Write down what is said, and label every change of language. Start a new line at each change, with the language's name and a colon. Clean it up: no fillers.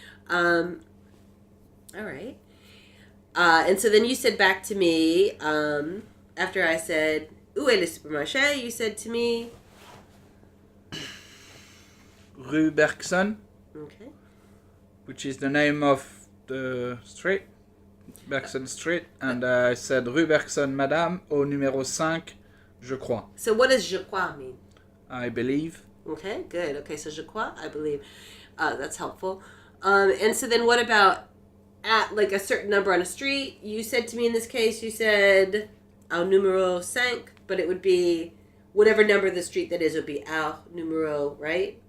English: All right. And so then you said back to me, after I said,
French: où est le supermarché?
English: You said to me,
French: Rue Bergson,
English: okay. which is the name of the street. Bergson Street. And I said,
French: Rue Bergson, madame, au numéro 5, je crois.
English: So what does je crois mean? I believe. Okay, good. Okay, so
French: je crois,
English: I believe. That's helpful. And so then what about at like a certain number on a street? You said to me in this case, you said
French: au numéro 5,
English: but it would be whatever number the street that is would be
French: au numéro,
English: right?